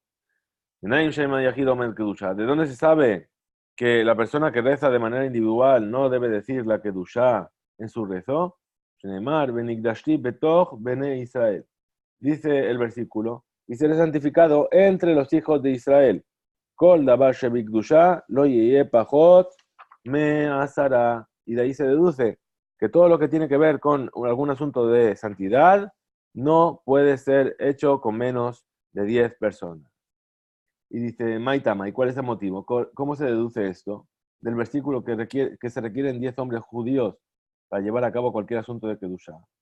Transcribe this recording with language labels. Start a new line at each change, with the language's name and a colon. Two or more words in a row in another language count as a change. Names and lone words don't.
Spanish: ¿De dónde se sabe que la persona que reza de manera individual no debe decir la Kedusha en su rezo? Israel. Dice el versículo, y seré santificado entre los hijos de Israel.
Hebrew: כל דבר שבקדושה לא יהיה פחות מעשרה.
Spanish: Y de ahí se deduce que todo lo que tiene que ver con algún asunto de santidad no puede ser hecho con menos de 10 personas. Y dice, Maitama, ¿y cuál es el motivo? ¿Cómo se deduce esto? Del versículo que se requieren 10 hombres judíos para llevar a cabo cualquier asunto de Kedusha.